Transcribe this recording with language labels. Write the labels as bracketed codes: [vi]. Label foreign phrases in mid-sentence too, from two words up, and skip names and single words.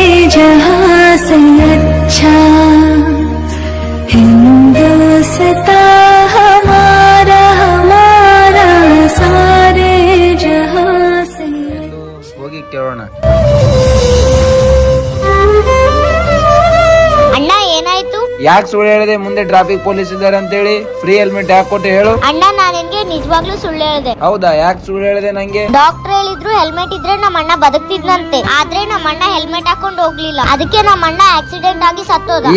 [hi] जहां से अच्छा हिंदुस्तां हमारा हमारा सारे जहां से [kn] ಹೋಗಿ ಕೇಳೋಣ. ಅಣ್ಣ ಏನಾಯ್ತು? ಯಾಕೆ ಸುಳ್ಳು ಹೇಳಿದೆ? ಮುಂದೆ [en] traffic police [kn] ಇದ್ದಾರೆ ಅಂತ ಹೇಳಿ. [en] free helmet [kn] ಯಾಕೆ ಕೊಟ್ಟೆ ಹೇಳು? ಅಣ್ಣ ನಾನು ನಿನ್ಗೆ ನಿಜವಾಗ್ಲೂ ಸುಳ್ಳು ಹೇಳಿದೆ. ಹೌದಾ? ಯಾಕೆ ಸುಳ್ಳು ಹೇಳಿದೆ ನಂಗೆ? ಡಾಕ್ಟರ್ ಹೇಳಿದ್ರು ಹೆಲ್ಮೆಟ್ ಇದ್ರೆ ನಮ್ಮ ಅಣ್ಣ ಬದುಕ್ತಿದ್ನಂತೆ. ಆದ್ರೆ ನಮ್ಮ ಅಣ್ಣ ಹೆಲ್ಮೆಟ್ ಹಾಕೊಂಡು ಹೋಗ್ಲಿಲ್ಲ, ಅದಕ್ಕೆ ನಮ್ಮ ಅಣ್ಣ ಆಕ್ಸಿಡೆಂಟ್ ಆಗಿ ಸತ್ತೋದ.